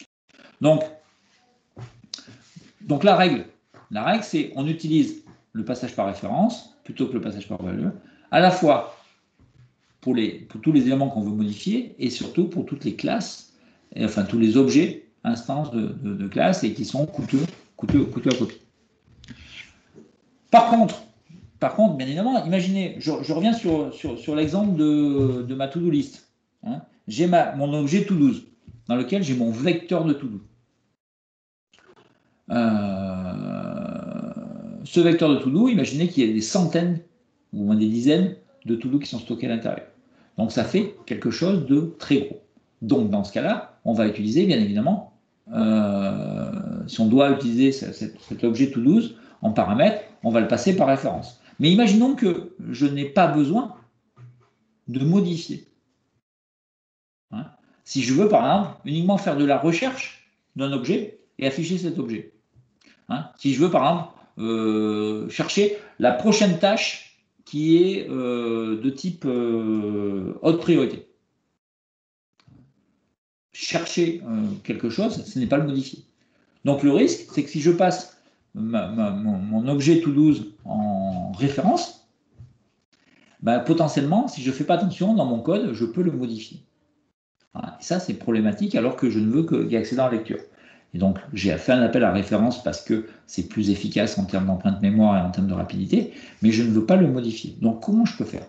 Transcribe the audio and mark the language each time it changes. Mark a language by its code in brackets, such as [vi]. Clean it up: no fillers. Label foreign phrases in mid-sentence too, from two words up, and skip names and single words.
[fr] Donc la règle, c'est on utilise le passage par référence plutôt que le passage par valeur, à la fois pour tous les éléments qu'on veut modifier et surtout pour toutes les classes, enfin tous les objets, instances de classe et qui sont coûteux à copier. Par contre, bien évidemment, imaginez, je reviens sur l'exemple de ma [en] to-do list. [fr] Hein. J'ai mon objet to-do dans lequel j'ai mon vecteur de to-do. Ce vecteur de to-do, imaginez qu'il y ait des centaines ou même des dizaines de to-do qui sont stockés à l'intérieur. Donc ça fait quelque chose de très gros. Donc dans ce cas-là, on va utiliser bien évidemment, si on doit utiliser cet objet to-do en paramètre, on va le passer par référence. Mais imaginons que je n'ai pas besoin de modifier. Hein. Si je veux par exemple uniquement faire de la recherche d'un objet et afficher cet objet. Hein. Si je veux par exemple chercher la prochaine tâche qui est de type haute priorité. Chercher quelque chose, ce n'est pas le modifier. Donc le risque, c'est que si je passe mon objet to-do en référence, bah, potentiellement, si je ne fais pas attention dans mon code, je peux le modifier. Voilà. Et ça, c'est problématique alors que je ne veux qu'y accéder en lecture. Et donc, j'ai fait un appel à référence parce que c'est plus efficace en termes d'empreinte mémoire et en termes de rapidité, mais je ne veux pas le modifier. Donc, comment je peux faire ?